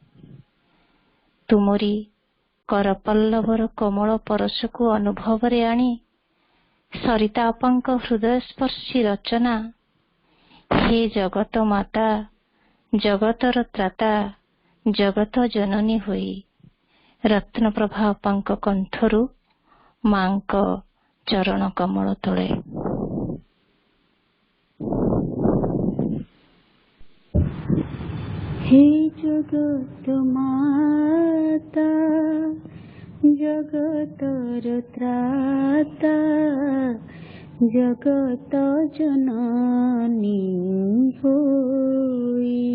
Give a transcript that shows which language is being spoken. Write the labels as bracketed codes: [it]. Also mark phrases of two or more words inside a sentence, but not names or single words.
[or] ତୁମରି କରପଲ୍ଲବର କୋମଳ ପରଶକୁ ଅନୁଭବରେ ଆଣି ସରିତା ଅପାଙ୍କ ହୃଦୟସ୍ପର୍ଶୀ ରଚନା ହେ ଜଗତ ମାତା ଜଗତର ତ୍ରାତା ଜଗତ ଜନନୀ ହୋଇ ରତ୍ନପ୍ରଭା ଅପାଙ୍କ କଣ୍ଠରୁ ମାଙ୍କ ଚରଣ କମଳ ତଳେ। ହେ ଜଗତ ମାତା ଜଗତର ତ୍ରାତା ଜଗତ ଜନନୀ ହୋଇ।